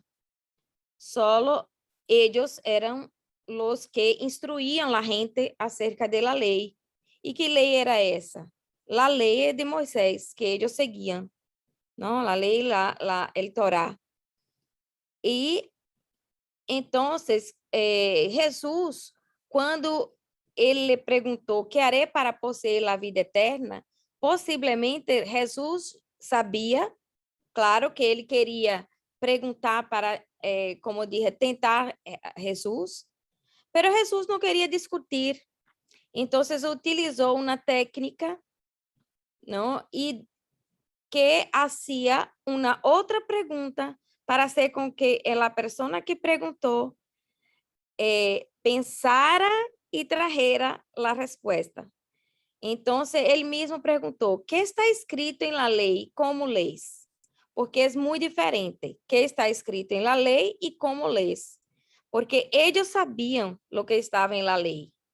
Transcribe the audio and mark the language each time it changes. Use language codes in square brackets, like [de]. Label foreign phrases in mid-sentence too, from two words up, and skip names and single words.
[es] Solo ellos eran los que instruían a la gente acerca de la ley. ¿Y qué ley era esa? La ley de Moisés, que ellos seguían, ¿no? La ley, el Torá. Y entonces, Jesús, cuando [pt] ele le perguntou, [es] ¿qué haré para poseer la vida eterna? [pt] Possivelmente, Jesus sabia, claro, que ele queria perguntar para, [es] como dije, [pt] tentar Jesus, pero Jesus não queria discutir. Então, utilizou uma técnica, não? E que hacía uma outra pergunta para hacer com que a pessoa que perguntou [es] pensara y trajera la respuesta. Entonces, él mismo preguntó, ¿qué está escrito en la ley? ¿Cómo lees? Porque es muy diferente qué está escrito en la ley y cómo lees. Porque ellos sabían lo que estaba en la ley.